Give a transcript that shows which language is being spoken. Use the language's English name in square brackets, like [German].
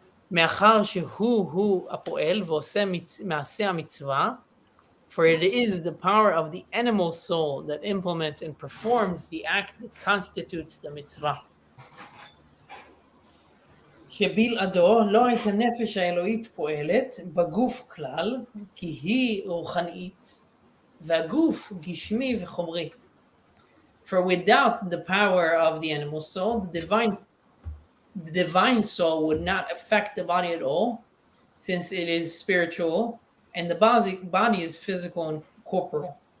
[Hebrew] מאחר שהוא הפועל ועושה מעשה המצווה, [English] for it is the power of the animal soul that implements and performs the act that constitutes the mitzvah. [Hebrew] שבלעדו לא הייתה נפש האלוהית פועלת בגוף כלל, כי היא רוחנית, והגוף גשמי וחומרי. [English] For without the power of the animal soul, the divine soul would not affect the body at all, since it is spiritual, and the body is physical and corporeal.